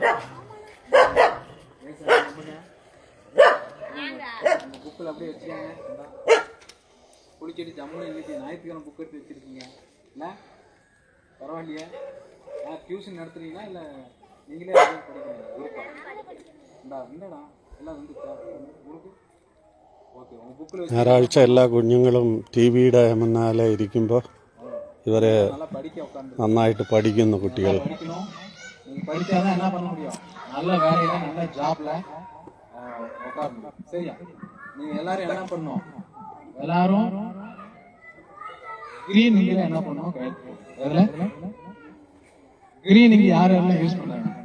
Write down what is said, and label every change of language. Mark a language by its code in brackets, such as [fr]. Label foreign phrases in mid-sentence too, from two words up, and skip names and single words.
[ta] புக்கில் அப்படியே வச்சுக்காங்க. குளிச்சுட்டு ஜம்முன்னு இன்னைக்கு ஞாயிற்றுக்கிழமை புக் எடுத்து வச்சுருக்கீங்க இல்லை? பரவாயில்லையா? டியூஷன் நடத்துறீங்களா இல்லை நீங்களே படிக்கிறீங்க? [ml] ഇല്ലടാ എല്ലാം ഉണ്ട് ഓക്കെ ബുക്കിൽ ഞായറാഴ്ച എല്ലാ കുഞ്ഞുങ്ങളും ടി വിയുടെ മുന്നാലെ ഇരിക്കുമ്പോൾ ഇവരെ നന്നായിട്ട് പഠിക്കുന്നു കുട്ടികൾ. [ta] நீங்கள் படித்தாதான் என்ன பண்ண முடியும்? நல்ல வேலையில நல்ல ஜாப்ல உட்காரணும். சரியா? நீங்க எல்லாரும் என்ன பண்ணணும்? எல்லாரும் [en] green inkla [ta] என்ன பண்ணணும்? [en] green ink [ta] யார் யாரெல்லாம் யூஸ் பண்றாங்க?